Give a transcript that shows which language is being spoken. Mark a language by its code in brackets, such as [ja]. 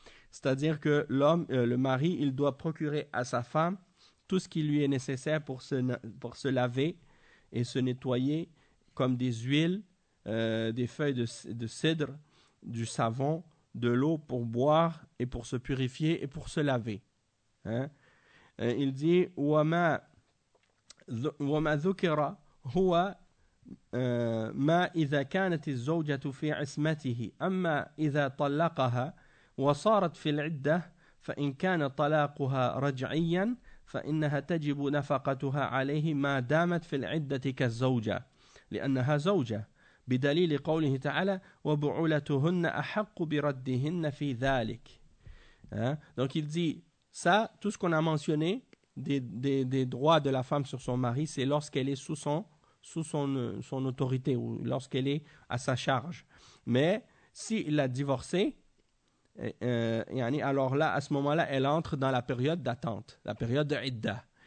[fr] C'est-à-dire que l'homme, le mari, il doit procurer à sa femme tout ce qui lui est nécessaire pour se laver et se nettoyer, comme des huiles, des feuilles de cèdre, du savon, de l'eau pour boire et pour se purifier et pour se laver. Hein? Il dit [ar] wama dhukira huwa ما إذا كانت الزوجة في عصمته أما إذا طلقها وصارت في العدة فإن كان طلاقها رجعيا فإنها تجب نفقتها عليه ما دامت في العدة كالزوجة لأنها زوجة بدليل قوله تعالى وبعولتهن أحق بردهن في ذلك. [fr] Donc il dit ça, tout ce qu'on a mentionné des droits de la femme sur son mari, c'est lorsqu'elle est sous son autorité ou lorsqu'elle est à sa charge. Mais s'il a divorcé, alors là, à ce moment-là, elle entre dans la période d'attente, la période de Idda.